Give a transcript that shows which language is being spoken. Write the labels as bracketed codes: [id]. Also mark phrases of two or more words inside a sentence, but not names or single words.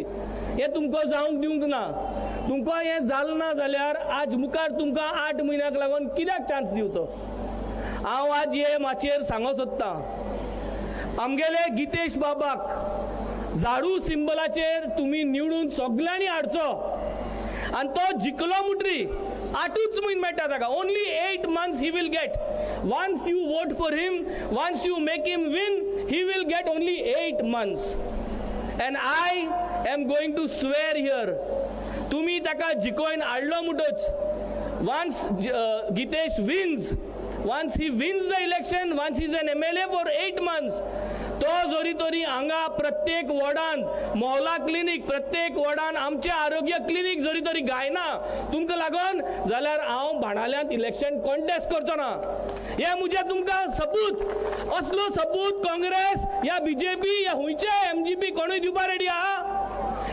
[kok] हे तुमकां जावंक दिवंक ना. तुमकां हे जालें ना जाल्यार आज मुखार तुमकां 8 म्हयन्याक लागून कित्याक चान्स दिवचो? हांव आज हे माचयेर सांगो सोदतां, आमगेले गितेश बाबाक झाडू सिंबलाचेर तुमी निवडून सगळ्यांनी हाडचो, आणि तो जिखलो मुटरी 8च म्हयने मेळटा ताका. [en] ओनली 8 months he will get. Once you vote for him, once you make him win, he will get only 8 months. And I am going to swear here, [kok] तुम्ही ताका जिखोवन हाडलो मुटोच, [en] once Gitesh wins, once he wins the election, once he is an MLA for 8 months, [kok] तो जरी तरी हांगा प्रत्येक वॉर्डान मोहल्ला क्लिनीक प्रत्येक वॉर्डान आमचे आरोग्य क्लिनीक जरी तरी गायना तुमकां लागून जाल्यार हांव भाणाल्यांत [en] election contest [kok] करचो ना. हे मुझे तुमकां सबूत असलो सबूत काँग्रेस या बीजेपी या हुंयचे MGP कोणूय दिवपा रेडी आहा?